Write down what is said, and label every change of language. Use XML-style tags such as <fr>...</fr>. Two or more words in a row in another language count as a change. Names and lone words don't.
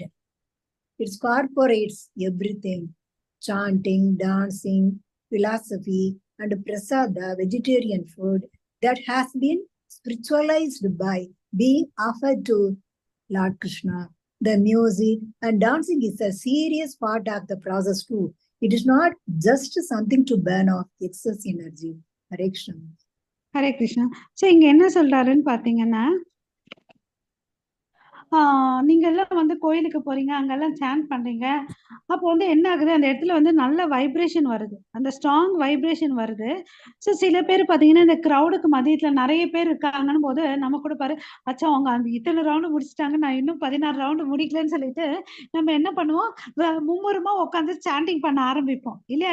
<en>It incorporates everything: chanting, dancing, philosophy, and prasada, vegetarian food, that has been spiritualized by being offered to Lord Krishna. The music and dancing is a serious part of the process too. It is not just something to burn off excess energy. Hare Krishna.</en> <ta>ஹரே கிருஷ்ணா. ஸோ இங்க என்ன சொல்றாருன்னு பாத்தீங்கன்னா, நீங்க எல்லாம் வந்து கோயிலுக்கு போறீங்க, அங்கெல்லாம் சாண்ட் பண்றீங்க. அப்போ வந்து என்ன ஆகுது, அந்த இடத்துல வந்து நல்ல வைப்ரேஷன் வருது, அந்த</ta> <en>strong vibration</en> <ta>வருது. ஸோ சில பேர் பாத்தீங்கன்னா இந்த க்ரௌடுக்கு மதியத்துல நிறைய பேர் இருக்காங்கன்னு போது நம்ம கூட பாரு, அச்சா அவங்க அந்த இத்தனை ரவுண்டு முடிச்சிட்டாங்க, நான் இன்னும் 16 ரவுண்டு முடிக்கலன்னு சொல்லிட்டு நம்ம என்ன பண்ணுவோம், மும்முரமா உட்காந்து சாண்டிங் பண்ண ஆரம்பிப்போம் இல்லையா?</ta>